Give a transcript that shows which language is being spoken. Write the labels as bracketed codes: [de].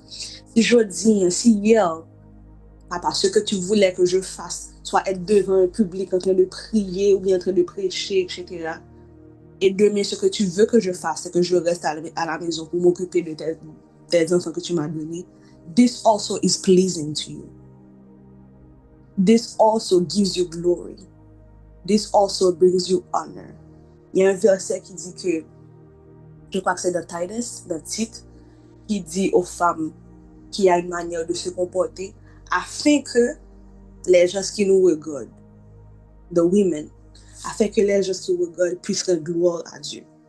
[fr] Si je dis, si hier, papa, ce que tu voulais que je fasse, soit être devant un public en train de prier ou bien en train de prêcher, etc. Et demain, ce que tu veux que je fasse, c'est que je reste à la maison pour m'occuper de tes enfants que tu m'as donnés. [en] This also is pleasing to you. This also gives you glory. This also brings you honor. [fr] Il y a un verset qui dit que, je crois que c'est dans Titus, dans Tite, qui dit aux femmes qu'il y a une manière de se comporter afin que les gens qui nous regardent, [en] the women, [fr] afin que les gens qui nous regardent puissent rendre gloire à Dieu.